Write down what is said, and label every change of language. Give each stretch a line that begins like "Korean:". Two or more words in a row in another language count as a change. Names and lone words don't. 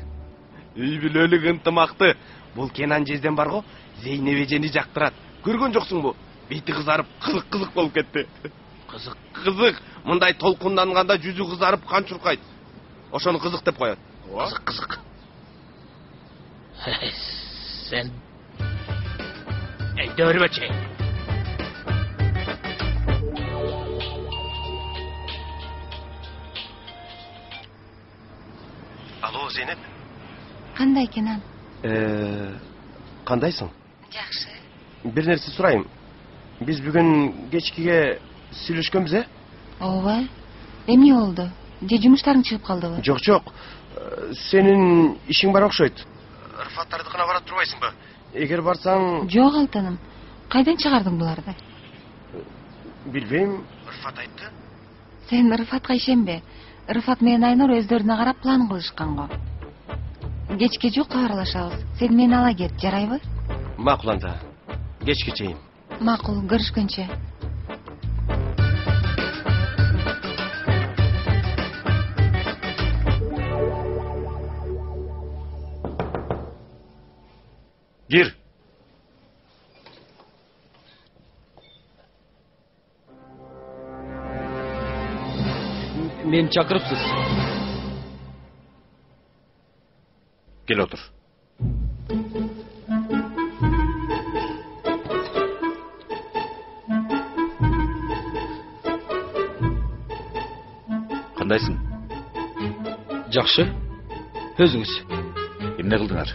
Kyrgyz: Үй бүлөлүк ынтымакты. Бул Кенан жезден бар го, Зейнеп эжени жактырат. Көргөн жоксуңбу? Бети кызарып, кызык болуп кетти. Кызык. Мындай толкунданганда жүзү кызарып, кан чуркайт. Ошону кызык деп коет. Кызык. Sen... Dörbeçey. Alo Zeynep. Кандай Кенан? Кандайсың? Жакшы. Бир нерсе сурайм. Биз бүгүн кечкиге сүйлөшкөнбүз, э? Ооба. Эмне болду? Же жумуштарың чыгып калдыбы? Жок. Сенин ишиң бар окшойт. Рыфаттардыкына барат турбайсыңбы? Эгер барсаң... Жок Алтыным. Кайдан чыгардың буларды? Билбейм, Рыфат айтты. Сен Рыфатка ишенбе. Рыфат менен Айнур өздөрүнө карап план кылышкан го. Кечке жукка аралашабыз. Сен мени ала кет, жарайбы? Макул анда. Кечке чейин. Макул, көрүшкөнчө.
Turkish: Gir.
Kyrgyz: Мени чакырыпсыз.
Turkish: Gel otur.
Kyrgyz: Кандайсың? Жакшы. Өзүңүз. Эмне кылдыңар?